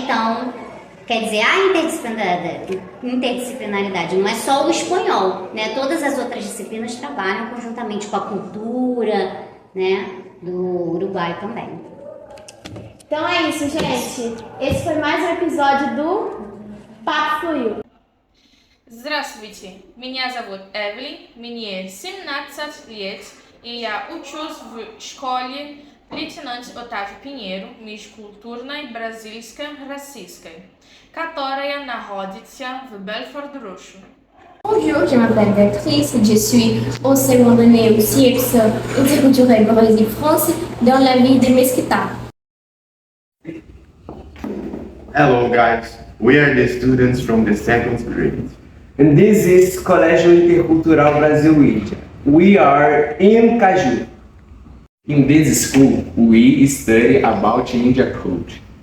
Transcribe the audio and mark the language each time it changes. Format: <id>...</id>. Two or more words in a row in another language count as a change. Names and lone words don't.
<pt>Então, quer dizer, a interdisciplinaridade não é só o espanhol, né? Todas as outras disciplinas trabalham conjuntamente com a cultura, né? Do Uruguai também. Então é isso, gente. Esse foi mais um episódio do Papo Fluiu.</pt> <ru>Здравствуйте, меня зовут Эвелин, мне 17 лет, и я учусь в школе лейтенант Otávio Pinheiro, межкультурной бразильско-российской, которая находится в Belfort-Roxo.</ru> <fr>Bonjour, je m'appelle Béatrice, je suis au seconde année au CIEPS Interculturel Brésil-France dans la ville de Mesquita.</fr> <en>Hello guys, we are the students from the second grade. And this is Colégio Intercultural Brasil-Índia. We are in Caju. In this school, we study about India culture.</en>